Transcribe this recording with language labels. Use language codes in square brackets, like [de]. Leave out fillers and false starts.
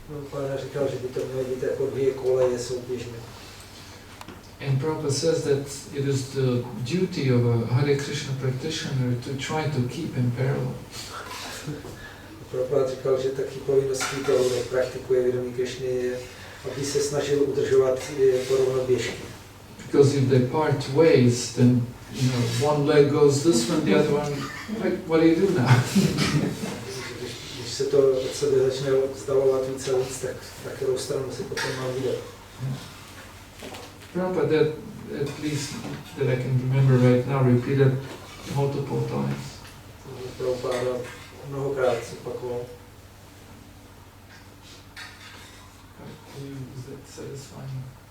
[cs] Pána říkal, že by to mělo být jako dvě koleje souběžné. [en] And Prabhupada says that it is the duty of a Hare Krishna practitioner to try to keep in parallel. [cs] Prabhupada říkal, že taky povinností toho, kdo praktikuje vědomí Krišny, je, aby se snažil udržovat jako rovnoběžky. [en] Because if they part ways, then one leg goes this one, the other one, like, what do you do now? [cs] Když se to od sebe začne vzdalovat více a víc, tak na kterou stranu se potom má vydat. [en] Prabhupada, at least that I can remember right now, repeated multiple times. [cs] Prabhupada mnohokrát opakoval. [en] Is that satisfying?